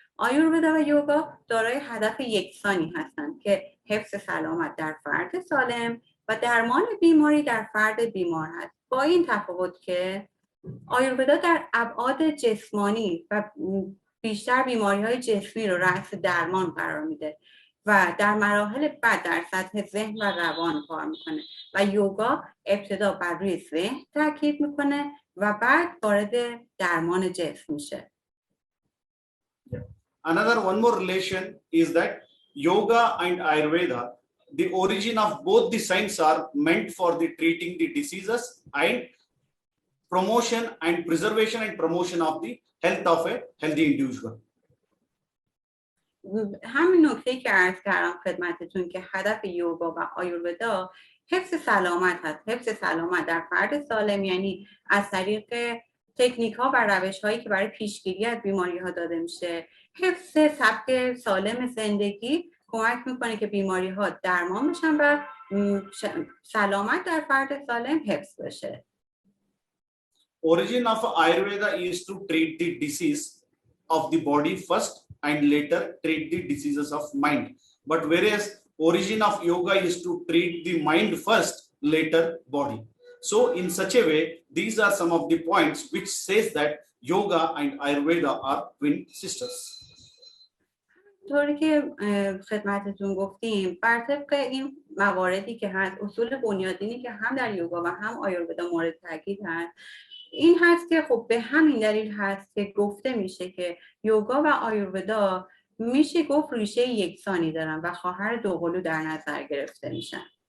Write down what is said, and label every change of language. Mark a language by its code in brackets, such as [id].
[fa] آیورودا و یوگا دارای هدف یکسانی هستند که حفظ سلامت در فرد سالم و درمان بیماری در فرد بیمار هست، با این تفاوت که آیورودا در ابعاد جسمانی و بیشتر بیماری‌های جسمی رو رأس درمان قرار میده و در مراحل بعد در سطح ذهن و روان کار میکنه و یوگا ابتدا بر روی ذهن تاکید میکنه و بعد وارد درمان جسم میشه. [en] Another one more relation is that yoga and Ayurveda, the origin of both the science are meant for the treating the diseases and promotion and preservation and promotion of the health of a healthy individual. [fa] همین نکته که عرض کردم خدمتتون که هدف یوگا و آیورودا حفظ سلامت هست. حفظ سلامت در فرد سالم یعنی از طریق تکنیک ها و روش هایی که برای پیشگیری از بیماری ها داده میشه. حفظ سبک سالم زندگی کمک میکنه که بیماری ها درمان بشن و سلامت در فرد سالم حفظ بشه. [en] Origin of Ayurveda is to treat the disease of the body first and later treat the diseases of mind. But whereas origin of yoga is to treat the mind first, later body. So in such a way, these are some of the points which says that yoga and Ayurveda are twin sisters. [fa] طوری که خدمتتون گفتیم بر طبق این مواردی که هست، اصول بنیادینی که هم در یوگا و هم آیورودا مورد تاکید هست، این هست که خب به همین دلیل هست که گفته میشه که یوگا و آیورودا میشه گفت ریشه یکسانی دارن و خواهر دوقلو در نظر گرفته میشن.